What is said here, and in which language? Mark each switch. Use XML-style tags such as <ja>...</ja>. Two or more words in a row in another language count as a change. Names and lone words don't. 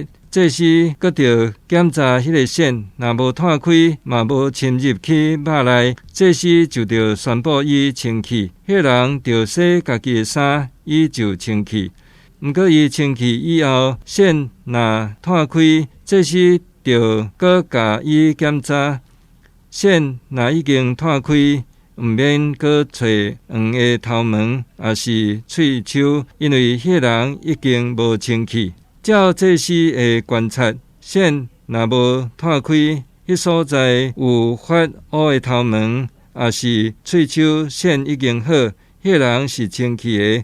<nan>这是搁着检查迄个线，若无摊开，嘛无侵入去肉内，这是就着宣布伊清气。迄人着洗家己的衫，伊就清气。毋过伊清气以后，线若摊开，这是着搁甲伊检查。线若已经摊开，毋免搁找黄的头毛，也是喙鬚，因为迄人已经无清气。照这时的观察，线若无摊开，迄所在有发乌的头毛，也是喙鬚线已经好，迄人是清气的。</nan>